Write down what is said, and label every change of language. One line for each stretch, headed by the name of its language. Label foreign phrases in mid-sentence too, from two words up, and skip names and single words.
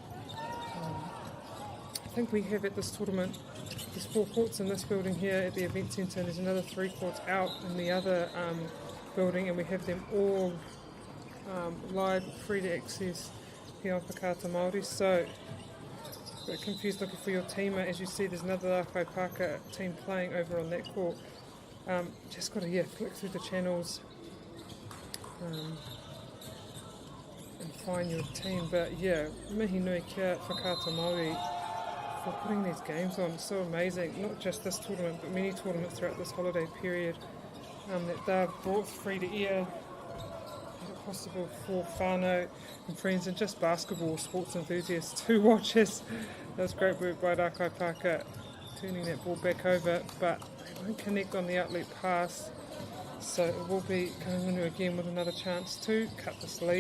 English: I think we have at this tournament There's 4 courts in this building here at the event centre, and there's another 3 courts out in the other building, and we have them all live, free to access here on Whakaata Māori. So, a bit confused looking for your teamer. As you see, there's another Rākai Pāka team playing over on that court. Just got to flick through the channels and find your team. But
Māori: mihi nui kia
English: Whakaata Māori for putting these games on. It's so amazing, not just this tournament, but many tournaments throughout this holiday period that they've brought free to air, made it possible for whānau and friends and just basketball sports enthusiasts to watch us. That was great work by Rākai Pāka turning that ball back over, but they won't connect on the outlet pass, so it will be Kahungunu again with another chance to cut this lead.